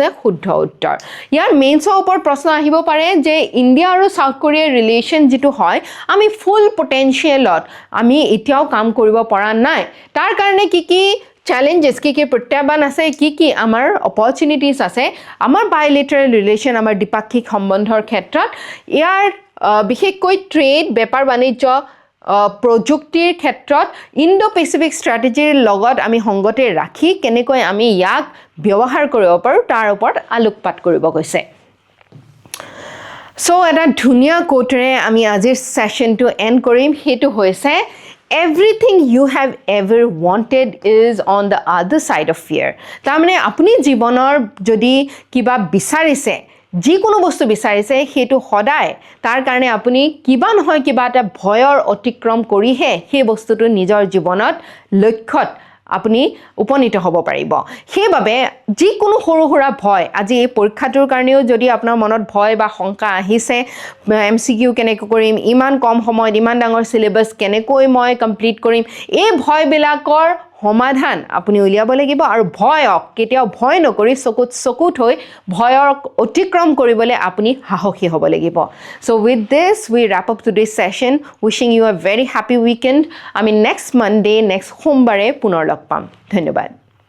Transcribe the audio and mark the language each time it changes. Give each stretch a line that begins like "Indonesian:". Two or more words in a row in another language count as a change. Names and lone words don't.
Assamese: শুদ্ধ উত্তৰ ইয়াৰ মেইনছৰ ওপৰত প্ৰশ্ন আহিব পাৰে যে ইণ্ডিয়া আৰু চাউথ কোৰিয়াৰ ৰিলেশ্যন যিটো হয় আমি ফুল পটেনচিয়েলত আমি এতিয়াও কাম কৰিব পৰা নাই তাৰ কাৰণে কি challenges কি প্ৰত্যাহ্বান আছে কি আমাৰ opportunities আছে আমাৰ
English: bilateral relation
Assamese: আমাৰ দ্বিপাক্ষিক সম্বন্ধৰ ক্ষেত্ৰত ইয়াৰ বিশেষকৈ ট্ৰেড বেপাৰ বাণিজ্য প্ৰযুক্তিৰ ক্ষেত্ৰত ইণ্ডো পেচিফিক ষ্ট্ৰেটেজিৰ লগত আমি সংগতি ৰাখি কেনেকৈ আমি ইয়াক ব্যৱহাৰ কৰিব পাৰোঁ তাৰ ওপৰত আলোকপাত কৰিব গৈছে সো এটা ধুনীয়া কোটেৰে আমি আজিৰ সেশনটো এন্ড কৰিম হেতু হৈছে
English: everything you have ever wanted is on the other side of fear
Assamese: তাৰমানে আপুনি জীৱনৰ যদি কিবা বিচাৰিছে যিকোনো বস্তু বিচাৰিছে হেতু সদায় তাৰ কাৰণে আপুনি কিবা নহয় কিবা এটা ভয়ৰ অতিক্ৰম কৰিহে সেই বস্তুটো নিজৰ জীৱনত লক্ষ্যত আপুনি উপনীত হ'ব পাৰিব সেইবাবে যিকোনো সৰু সৰু ভয় আজি এই পৰীক্ষাটোৰ কাৰণেও যদি আপোনাৰ মনত ভয় বা শংকা আহিছে এমসিকিউ কেনেকৈ কৰিম ইমান কম সময়ত ইমান ডাঙৰ সিলেবাস কেনেকৈ মই কমপ্লিট কৰিম এই ভয়বিলাকৰ সমাধান আপুনি উলিয়াব লাগিব আৰু ভয়ক কেতিয়াও ভয় নকৰি চকুত হৈ ভয়ৰ অতিক্ৰম কৰিবলৈ আপুনি সাহসী হ'ব লাগিব
English: so with this we wrap up today's session wishing you a very happy weekend
Assamese: আমি
English: next Monday
Assamese: next সোমবাৰে পুনৰ লগ পাম ধন্যবাদ